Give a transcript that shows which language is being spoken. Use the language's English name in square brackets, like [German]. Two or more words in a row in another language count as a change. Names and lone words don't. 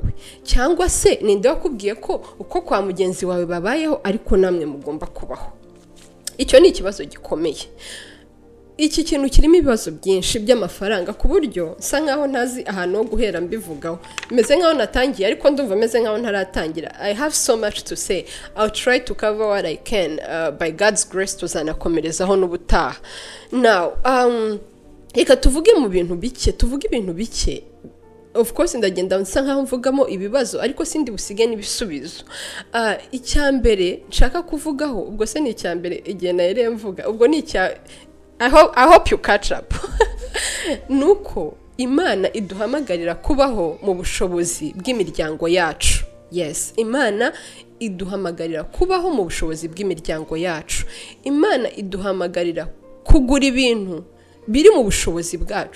[Kinyarwanda] Cyangwa se ninde wakubwiye ko uko kwa mugenzi wawe babayeho ariko namwe mugomba kubaho? Icyo ni ikibazo gikomeye. Iki kintu kirimo ibibazo byinshi by'amafaranga, ku buryo nsa nkaho ntazi ahantu ho guhera mbivugaho. Meze nkaho natangiye, ariko ndumva meze nkaho ntaratangira. [English] I have so much to say. I'll try to cover what I can. By God's grace [Kinyarwanda] tuzanakomerezaho n'ubutaha. Now, reka tuvuge ibintu bike. [English] Of course [Kinyarwanda] ndagenda nsa nkaho mvugamo ibibazo, ariko sindi busige n'ibisubizo. Icyambere nshaka kuvugaho, ubwo se ni icyambere igihe narere mvuga, ubwo ni [English] I hope you catch up. [Kinyarwanda] Nuko Imana iduhamagarira kubaho mu bushobozi bw'imiryango yacu. Yes, Imana iduhamagarira kubaho mu bushobozi bw'imiryango yacu. Imana iduhamagarira kugura ibintu biri mu bushobozi bwacu.